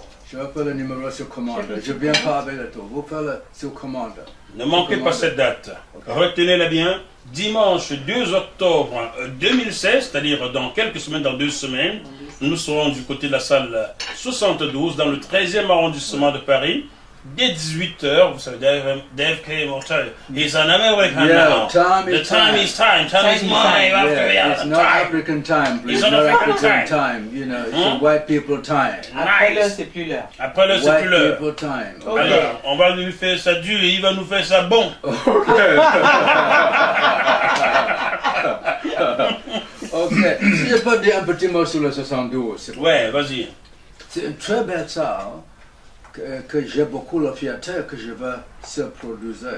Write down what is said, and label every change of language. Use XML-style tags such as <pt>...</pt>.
<fr>Je vais faire le numéro sur commande. Je viens pas avec le tour. Vous faites le sur commande. Ne manquez pas cette date. Retenez-la bien. Dimanche 2 octobre 2016, c'est-à-dire dans quelques semaines, dans 2 semaines, nous serons du côté de la salle 72 dans le 13e arrondissement de Paris. Dès 18h, vous savez, Dave K.</fr> <en>Mortel, he's an American now. The time is time money. Yeah, it's not African time, please. It's not African time. You know, it's a white people time.</en> <fr>Après l'heure, c'est plus l'heure. Après l'heure, c'est plus l'heure.</fr> <en>White people time. Okay.</en> <fr>Alors, on va lui faire ça dur et il va nous faire ça bon. Ok. Si je peux dire un petit mot sur le 72. Ouais, vas-y. C'est une très belle salle que j'ai beaucoup la fierté que je vais se produire.</fr>